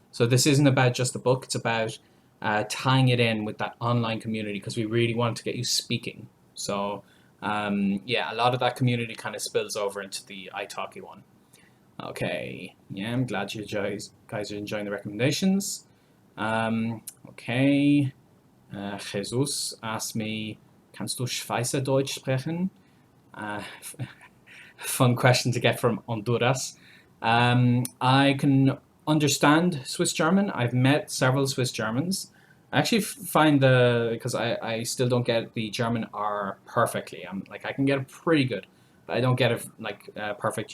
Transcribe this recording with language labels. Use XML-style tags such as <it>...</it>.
<en>So this isn't about just the book, it's about tying it in with that online community, because we really want to get you speaking. So yeah, a lot of that community kind of spills over into the italki one. Okay, yeah, I'm glad you guys are enjoying the recommendations. Okay, Jesus asked me,</en> <de>kannst du Schweizerdeutsch sprechen?</de> <en>Fun question to get from Honduras. I can understand Swiss German. I've met several Swiss Germans. I actually find because I still don't get the German R perfectly. I'm like, I can get it pretty good, but I don't get it like perfect.</en>